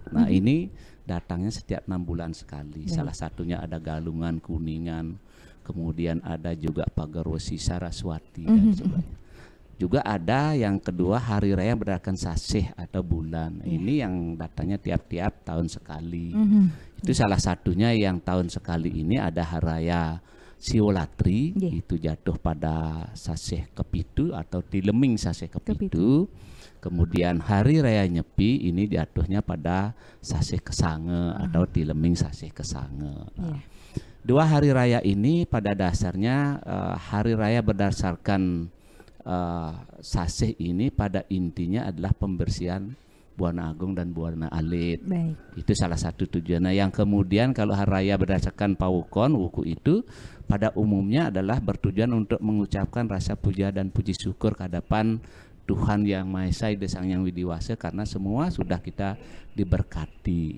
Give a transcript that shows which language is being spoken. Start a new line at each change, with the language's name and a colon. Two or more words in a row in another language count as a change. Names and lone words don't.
Indonesian: Nah, ini datangnya setiap 6 bulan sekali. Salah satunya ada Galungan, Kuningan, kemudian ada juga Pagarwesi, Saraswati dan sebagainya. Juga ada yang kedua hari raya berdasarkan sasih atau bulan. Ini yang datangnya tiap-tiap tahun sekali. Itu salah satunya yang tahun sekali ini ada hari raya Siwolatri, itu jatuh pada sasih kepitu atau Tileming sasih kepitu. Kemudian hari raya Nyepi ini jatuhnya pada sasih kesange atau Tileming sasih kesange. Nah, 2 hari raya ini pada dasarnya hari raya berdasarkan sasih ini pada intinya adalah pembersihan Buana Agung dan Buana Alit. Baik. Itu salah satu tujuannya. Yang kemudian kalau hari raya berdasarkan Pawukon, Wuku itu pada umumnya adalah bertujuan untuk mengucapkan rasa puja dan puji syukur kehadapan Tuhan Yang Maha Esa Ide Sang Yang Widiwasa, karena semua sudah kita diberkati.